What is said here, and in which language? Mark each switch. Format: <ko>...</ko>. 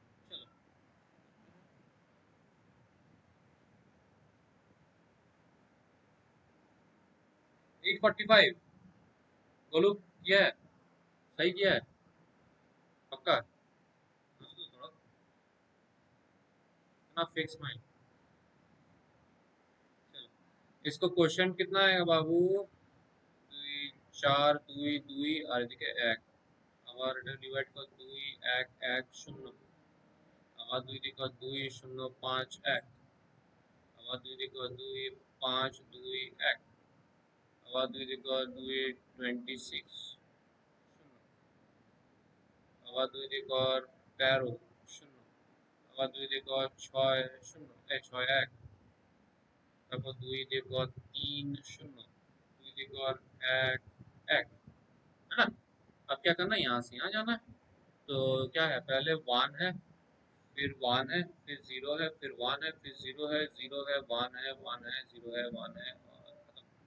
<hi>चलो 8:45। बोलो, किया है? सही किया है? पक्का? सोचो थोड़ा, इतना फिक्स माइंड। चलो इसको क्वेश्चन कितना है बाबू?</hi> <bn>দুই 4 2 2 আর এদিকে 1, আবার এটা ডিভাইড কর 2 1 1 0, আবার দুই দিকে কর 2 0 5 1, আবার দুই দিকে কর 2 5 2 1, আবার দুই দিকে কর 2 26 0, আবার দুই দিকে কর 13 0, আবার দুই দিকে কর 6 0 6 1, তারপর দুই দিকে কর 3 0, দুই দিকে কর 1 1,</bn> <hi>है ना? अब क्या करना है, यहाँ से यहाँ जाना है। तो क्या है, पहले वन है, फिर वन है, फिर जीरो है, फिर वन है, फिर जीरो है, जीरो है, वन है, वन है, जीरो है, वन है, और खत्म।</hi>